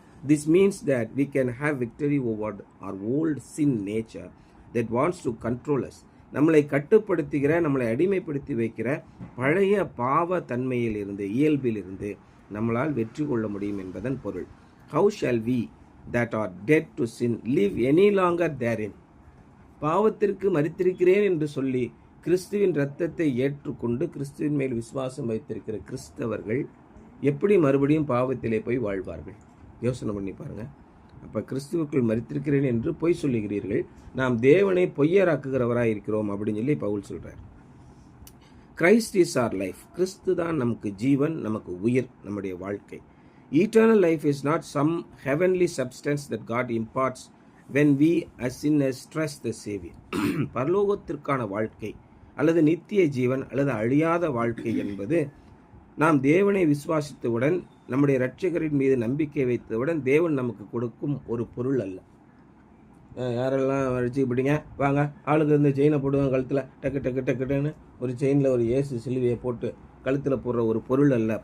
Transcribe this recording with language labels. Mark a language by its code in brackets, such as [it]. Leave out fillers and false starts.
[en] This means that we can have victory over our old sin nature that wants to control us. [ta] நம்மளை கட்டுப்படுத்துகிற, நம்மளை அடிமைப்படுத்தி வைக்கிற பழைய பாவ தன்மையிலிருந்து, இயல்பிலிருந்து நம்மளால் வெற்றி கொள்ள முடியும் என்பதன் பொருள். [en] How shall we that are dead to sin live any longer therein? [ta] பாவத்திற்கு மரித்திருக்கிறேன் என்று சொல்லி கிறிஸ்துவின் இரத்தத்தை ஏற்றுக்கொண்டு கிறிஸ்துவின் மேல் விசுவாசம் வைத்திருக்கிற கிறிஸ்தவர்கள் எப்படி மறுபடியும் பாவத்திலே போய் வாழ்வார்கள்? யோசனை பண்ணி பாருங்கள். அப்போ கிறிஸ்துவுக்குள் மரித்திருக்கிறேன் என்று பொய் சொல்லுகிறீர்கள், நாம் தேவனை பொய்யராக்குகிறவராக இருக்கிறோம் அப்படின்னு சொல்லி பவுல் சொல்கிறார். [en] Christ is our life. [ta] கிறிஸ்து தான் நமக்கு ஜீவன், நமக்கு உயிர், நம்முடைய வாழ்க்கை. [en] Eternal life is not some heavenly substance that God imparts when we as sinners trust the Savior. [ta] பரலோகத்திற்கான வாழ்க்கை அல்லது நித்திய ஜீவன் அல்லது அழியாத வாழ்க்கை என்பது நாம் தேவனை விசுவாசித்தவுடன், நம்முடைய இரட்சகரின் மீது நம்பிக்கை வைத்தவுடன் தேவன் நமக்கு கொடுக்கும் ஒரு பொருள் அல்ல. யாரெல்லாம் வச்சுக்கிட்டீங்க வாங்க, ஆளுக்கு செயினை போடுவாங்க கழுத்தில், டக்கு டக்கு டக்குன்னு ஒரு செயினில் ஒரு இயேசு சிலுவையை போட்டு கழுத்தில் போடுற ஒரு பொருள் அல்ல.